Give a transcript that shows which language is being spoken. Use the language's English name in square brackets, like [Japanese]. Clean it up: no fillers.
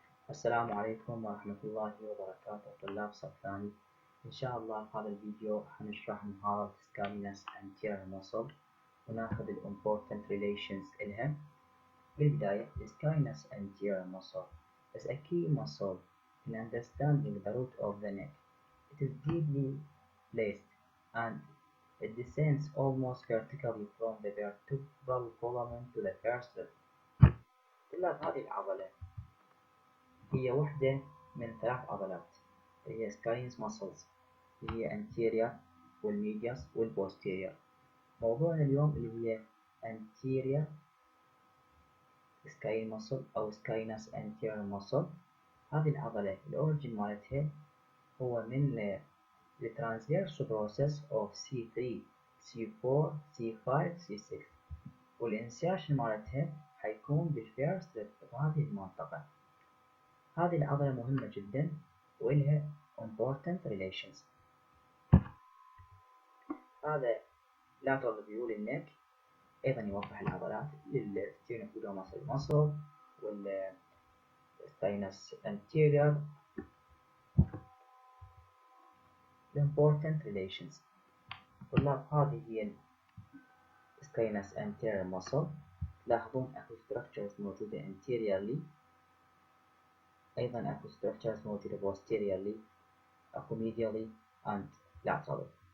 [Arabic] السلام عليكم ورحمة الله وبركاته طلاب صف ثاني. إن شاء الله في هذا الفيديو حنشرح مهارة Scalenus Anterior Muscle وناخذ ال Important Relations إلها. بالبداية [English] Scalenus Anterior Muscle is a key muscle in understanding the root of the neck. It is deeply placed and it descends almost vertically from the vertebral column to the first rib. [Arabic] طلاب هذه العضلة هي وحدة من 3 عضلات اللي هي Scalenus muscles اللي هي anterior والميدياس والposterior. موضوعنا اليوم اللي هي anterior Scalenus muscle أو Scalenus anterior muscle. هذه العضلة الأوريجين مالتها هو من [English] the transverse process of C3 C4 C5 C6 [Arabic] والانسيرشن مالتها حيكون بالفيرست ريب بهذه المنطقة. هذه العضلة مهمة جدا وإلها important relations. هذا lateral view للنك أيضا يوضح العضلات للsternocleidomastoid muscle والscalenus anterior. [English] important relations [Arabic] طلاب هذه هي [English] scalenus anterior muscle. [Arabic] تلاحظون اكو structures موجودة anteriorly، أيضا أكو structures موجودة posteriorly، أكو [English] medially and laterally.